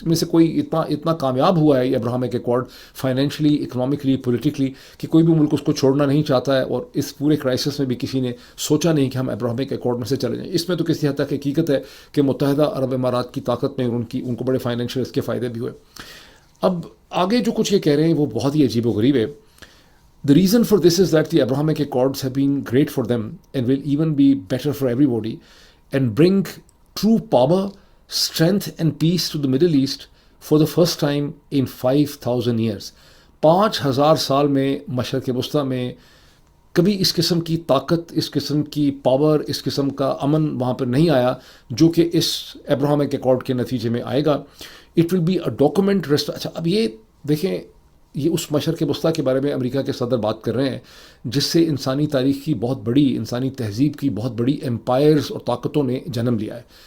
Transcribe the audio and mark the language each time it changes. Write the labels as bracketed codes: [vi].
[hi] में से कोई इतना कामयाब हुआ है ये Abrahamic accord financially, economically, politically, कि कोई भी मुल्क उसको छोड़ना नहीं चाहता है, और इस पूरे क्राइसिस में भी किसी ने सोचा नहीं कि हम अब्राहमिक एकॉर्ड में से चले जाएं. इसमें तो किसी हद तक हकीकत है कि मुत्तहिदा अरब इमारात की ताकत में उनको बड़े फाइनेंशियल इसके फ़ायदे भी हुए. अब आगे जो कुछ ये कह रहे हैं वो बहुत ही अजीब व गरीब है. [en] The reason for this is that the Abrahamic Accords have been great for them and will even be better for everybody and bring true power, strength and peace to the Middle East for the first time in 5,000 years. [hi] 5,000 साल में मशरक़ वस्ता में कभी इस किस्म की ताकत, इस किस्म की पावर, इस किस्म का अमन वहाँ पर नहीं आया जो कि इस अब्राहमिक एकॉर्ड के नतीजे में आएगा. [en] It will be a document rest. [hi] अच्छा, अब ये देखें, ये उस मशरक़ वस्ता के बारे में अमेरिका के सदर बात कर रहे हैं जिससे इंसानी तारीख़ की बहुत बड़ी, इंसानी तहज़ीब की बहुत बड़ी एम्पायर्स और ताकतों ने जन्म लिया है.